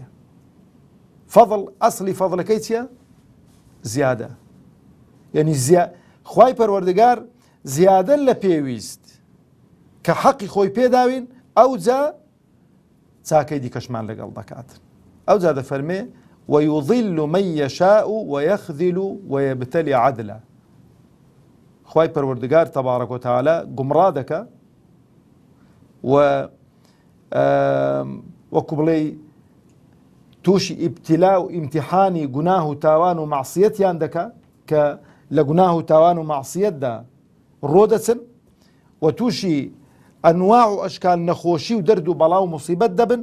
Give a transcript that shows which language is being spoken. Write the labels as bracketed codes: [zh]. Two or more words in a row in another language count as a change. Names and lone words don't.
[ckb] فەضل ئەسڵی فەضلەکەی چییە؟ زیادە. یعنی خوای پەروەردگار زیادە لە پێویست کە حەقی خۆی پێداوین ئەوجا چاکەی دیکەشمان لەگەڵ دەکات. ئەوجا دەفەرمێ [ar] ويضل من يشاء ويخذل ويبتلي عدلا. [ckb] خوای پەروەردگار [ar] تەبارەک و تەعالا [ckb] گومڕا دەکا و وەکو بڵێ تووشی ئیبتیلا و ئیمتیحانی گوناه و تاوان و مەعسیەتیان دەکا کە لە گوناه و تاوان و مەعسیەتدا ڕۆدەچن و تووشی ئەنواع و ئەشکال نەخۆشی و دەرد و بەڵا و موسیبەت دەبن.